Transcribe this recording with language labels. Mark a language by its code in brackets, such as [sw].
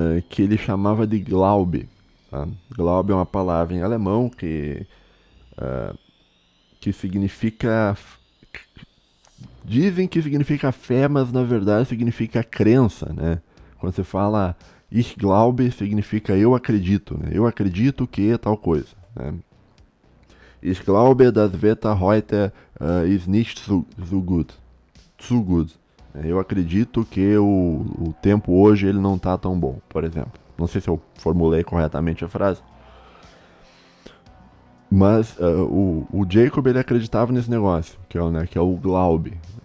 [pt] Que ele chamava de Glaube, tá? Glaube é uma palavra em alemão que significa... Dizem que significa fé, mas na verdade significa crença, né? Quando você fala [de] Ich glaube, [pt] significa eu acredito, né? Eu acredito que tal coisa, né? [de] Ich glaube, das Wetter heute ist nicht so gut. Zu gut. [pt] Eu acredito que o tempo hoje ele não tá tão bom, por exemplo. Não sei se eu formulei corretamente a frase. Mas o Jacob ele acreditava nesse negócio, que é o Glaube.